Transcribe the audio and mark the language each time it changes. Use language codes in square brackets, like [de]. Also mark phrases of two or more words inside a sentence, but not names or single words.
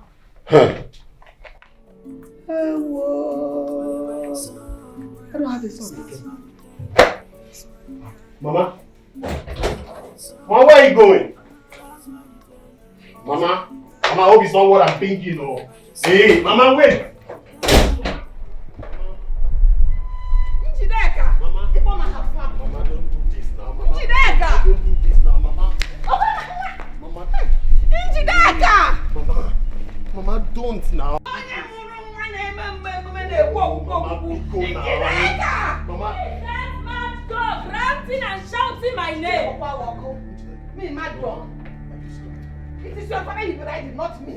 [en] I don't have a son again. Mama. Mama, where are you going? Mama. Mama, I hope it's not what I'm thinking of. Hey, Mama, wait. Njideka. Mama. Mama, don't do this now, Mama. Njideka. Don't do this now, Mama. Mama. Njideka. Mama, don't now. Mama, That mad dog ranting and shouting my name. Me, mad dog. It is your father you buried, not me.